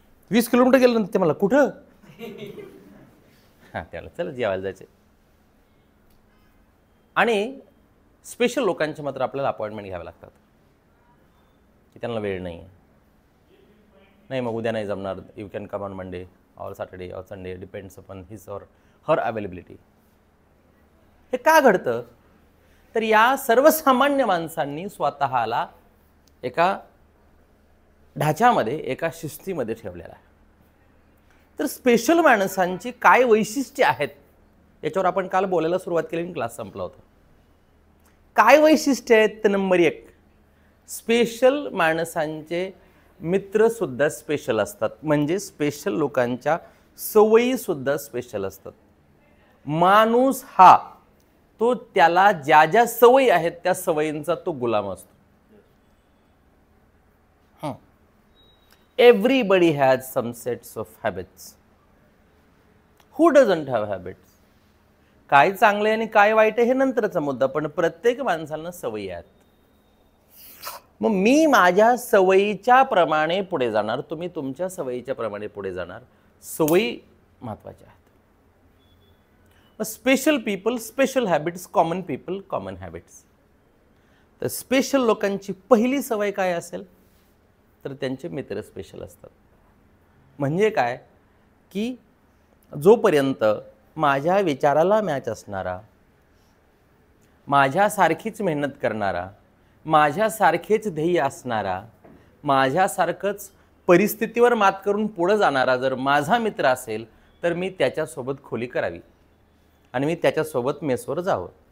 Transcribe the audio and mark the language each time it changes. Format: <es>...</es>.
<mr>20 kilometre गेलं नंतर ते मला कुठं, हां त्याला चल जेवायला जायचे. आणि स्पेशल लोकांच्या मात्र आपल्याला अपॉइंटमेंट घ्याव्या लागतात की त्यांना वेळ नाही आहे. नाही मग उद्या नाही जमणार,</mr> <en>You can come on Monday और Saturday और Sunday, depends upon his और her availability.</en> <mr>हे का घडतं? तर या सर्वसामान्य माणसांनी स्वतःला एका ढाच्यामध्ये, एका शिस्तीमध्ये ठेवलेला आहे. तर स्पेशल माणसांची काय वैशिष्ट्ये आहेत याच्यावर आपण काल बोलायला सुरुवात केली, क्लास संपला होता. काय वैशिष्ट्य आहेत? तर नंबर 1, स्पेशल माणसांचे मित्र सुद्धा स्पेशल असतात. म्हणजे स्पेशल लोकांच्या सवयी सुद्धा स्पेशल असतात. माणूस हा तो त्याला ज्या ज्या सवयी आहेत त्या सवयींचा तो गुलाम असतो.</mr> <en>Everybody has some sets of habits. Who doesn't have habits?</en> <mr>काय चांगले आणि काय वाईट हे नंतरचा मुद्दा, पण प्रत्येक माणसाला सवयी आहेत. मग मी माझ्या सवयीच्या प्रमाणे पुढे जाणार, तुम्ही तुमच्या सवयीच्या प्रमाणे पुढे जाणार. सवयी महत्त्वाच्या आहेत.</mr> <en>मग special people special habits, common people common habits.</en> <mr>तर स्पेशल लोकांची पहिली सवय काय असेल? तर त्यांचे मित्र स्पेशल असतात. म्हणजे काय की जोपर्यंत माझ्या विचाराला मॅच असणारा, माझ्यासारखीच मेहनत करणारा, माझ्यासारखेच ध्येय असणारा, माझ्यासारखंच परिस्थितीवर मात करून पुढे जाणारा जर माझा मित्र असेल तर मी त्याच्यासोबत खोली करावी आणि मी त्याच्यासोबत मेसवर जावं.</mr>